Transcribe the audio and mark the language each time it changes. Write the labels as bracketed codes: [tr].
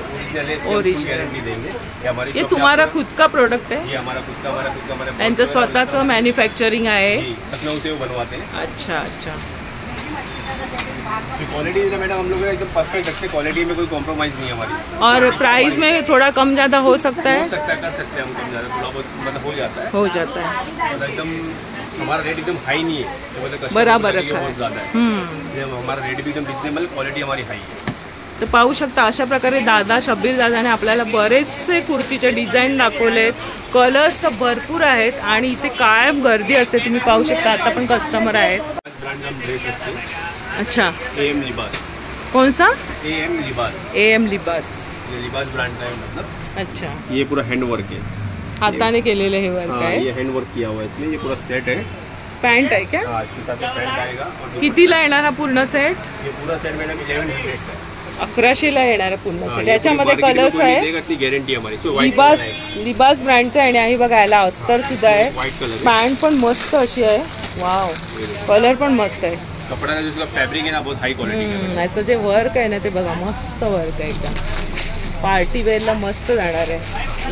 [hi] ये तुम्हारा खुद का प्रोडक्ट है? ये हमारा खुद का यांचं स्वतःचं मॅन्युफॅक्चरिंग आहे. लखनऊ से वो बनवाते हैं. अच्छा अच्छा. क्वालिटी मैडम हम लोग एकदम परफेक्ट रखते हैं. क्वालिटी में कोई कॉम्प्रोमाइज़ नहीं है हमारी. और प्राइस में थोड़ा कम ज़्यादा हो सकता है? कर सकते हैं हम कम ज़्यादा. थोड़ा बहुत मतलब हो जाता है. मतलब एकदम हमारा रेट एकदम हाई नहीं है. बराबर रखा है. बहुत ज़्यादा है. हमारा रेट भी एकदम रिजनेबल. क्वालिटी हमारी हाई है. [mr] तर पाहू शकता अशा प्रकारे दादा शब्बीर दादाने आपल्याला बरेचसे कुर्तीचे डिझाईन दाखवलेत. कलर्स भरपूर आहेत आणि इथे कायम गर्दी असते. तुम्ही पाहू शकता आता पण कस्टमर आहेत. [hi] अच्छा. AM लिबास. कौन सा? AM लिबास. AM लिबास. ये लिबास ब्रांड का है मतलब. अच्छा. ये पूरा हैंड वर्क है. [mr] हाताने केलेले हे वर्क आहे. [hi] ये हैंड वर्क किया हुआ है इसमें. ये पूरा सेट है. पैंट है क्या? हाँ इसके साथ पैंट आएगा. [mr] कितीला येणार हा पूर्ण सेट? [hi] ये पूरा सेट मैडम 1100 का. [mr] 1100ला येणार पूर्ण सेट. याच्यामध्ये कलर्स आहे. गॅरंटी लिबास ब्रँडचा आहे आणि बघा याला अस्तर सुद्धा आहे. पॅन्ट पण मस्त अशी आहे. वाव. कलर पण मस्त आहे. [hi] कपड़ा जो फैब्रिक है ना बहुत हाई क्वालिटी का. [mr] याचं जे वर्क आहे ना ते बघा मस्त वर्क आहे. एकदम पार्टी वेअरला मस्त जाणार आहे.